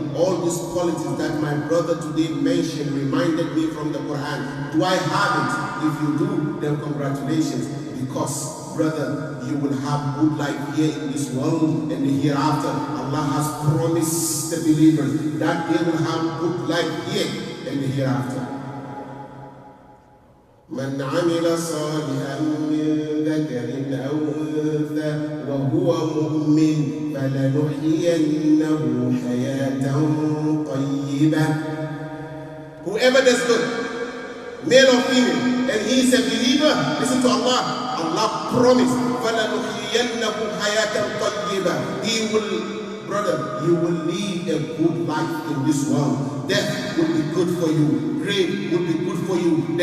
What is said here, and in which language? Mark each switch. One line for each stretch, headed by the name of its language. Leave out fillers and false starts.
English: All these qualities that my brother today mentioned reminded me from the Quran. Do I have it? If you do, then congratulations, because brother, you will have good life here in this world and the hereafter. Allah has promised the believers that they will have good life here and the hereafter.
Arabic: من عمل صالحا من ذكر أو أنثى وهو مؤمن فلنحيينه حياة طيبة.
English: Whoever does good, male or female, and he is a believer, listen to Allah. Allah promised,
Arabic: فَلَنُحْيِيَنَّهُ حَيَاةً طَيِّبًا.
English: He will, brother, you will lead a good life in this world. Death will be good for you. Grave will be good for you.